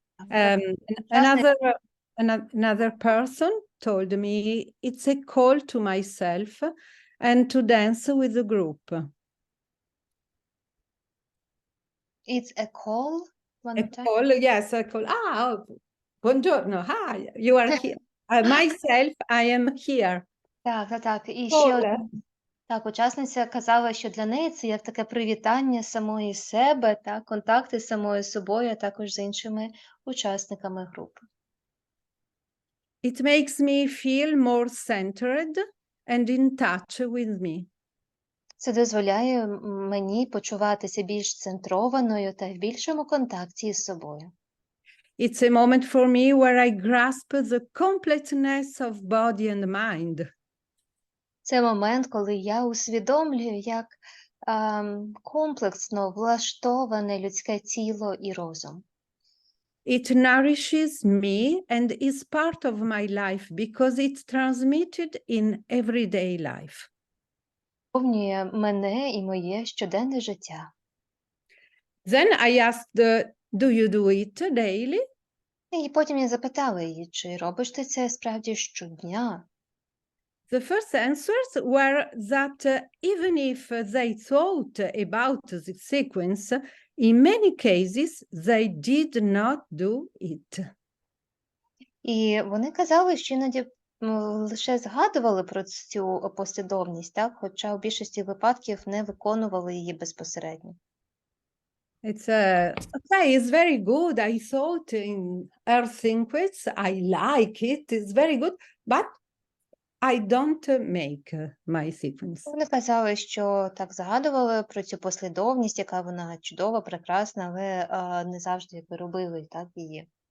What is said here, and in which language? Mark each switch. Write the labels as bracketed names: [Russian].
[English] Another person told me it's a call to myself and to dance with the group. It's a call? One A more time. call, yes, a call. Buongiorno, hi, you are here. Myself, I am here. [Ukrainian] Так. І [English] Call. [Ukrainian] ще так, учасниця казала, що для неї це як таке привітання самої себе, так, контакти з самою собою, а також з іншими учасниками групи. [English] It makes me feel more centered and in touch with me. [Ukrainian] Це дозволяє мені почуватися більш центрованою та в більшому контакті з собою. [English] It's a moment for me where I grasp the completeness of body and mind. [Ukrainian] Це момент, коли я усвідомлюю, як комплексно влаштоване людське тіло і розум. [English] It nourishes me and is part of my life because it's transmitted in everyday life. [Ukrainian] Повнює мене і моє щоденне життя. [English] Then I asked, do you do it daily? [Ukrainian] І потім я запитала її, чи робиш ти це справді щодня? [English] The first answers were that even if they thought about the sequence, in many cases they did not do it. [Ukrainian] І вони казали, що іноді лише згадували про цю послідовність, так? Хоча у більшості випадків не виконували її безпосередньо. [English] It's okay, it's very good. I thought in her sequence, I like it, it's very good, but I don't make my sequence. [Ukrainian] Вони казали, що так згадували про цю послідовність, яка вона чудова, прекрасна, але не завжди якби робили так її.